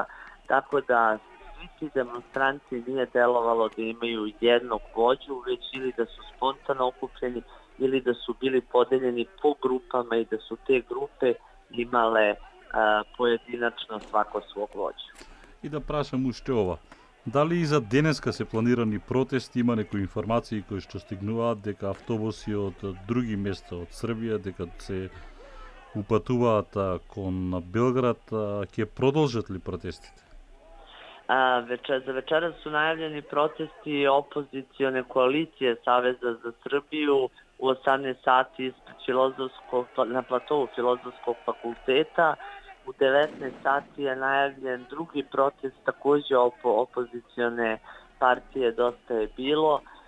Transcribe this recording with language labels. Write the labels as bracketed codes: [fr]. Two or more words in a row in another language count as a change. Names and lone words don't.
[sr] Tako da svi ti demonstranti nije delovalo da imaju jednog vođu, već ili da su spontano okupljeni ili da su bili podeljeni po grupama i da su te grupe imale pojedinačno svako svog vođu. [mk] И да прашам уште ова. Дали и за денеска се планирани протести, има некои информации кои што стигнуваат дека автобуси од други места од Србија, дека се упатуваат кон Белград, ќе продолжат ли протестите? [sr] За večeras su najavljeni protesti opozicione koalicije Saveza za Srbiju u 18 sati ispred na platovu Filozofskog fakulteta. U 19 sati je najavljen drugi protest takođe opozicione partije Dosta je bilo.